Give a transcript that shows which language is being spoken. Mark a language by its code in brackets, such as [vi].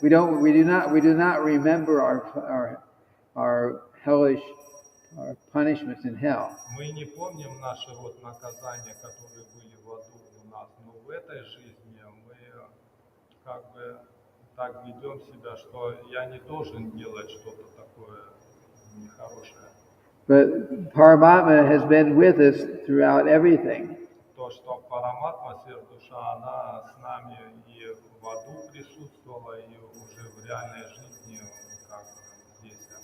[en] We do not remember our hellish punishments in hell. [ru] Мы не помним наши вот наказания, которые были в аду у нас, но в этой жизни мы как бы так ведем себя, что я не должен делать что-то такое нехорошее. [en] But Paramatma has been with us throughout everything. [ru] То, что Параматма, Сверхдуша, она с нами и в аду присутствовала, и уже в реальной жизни, как здесь.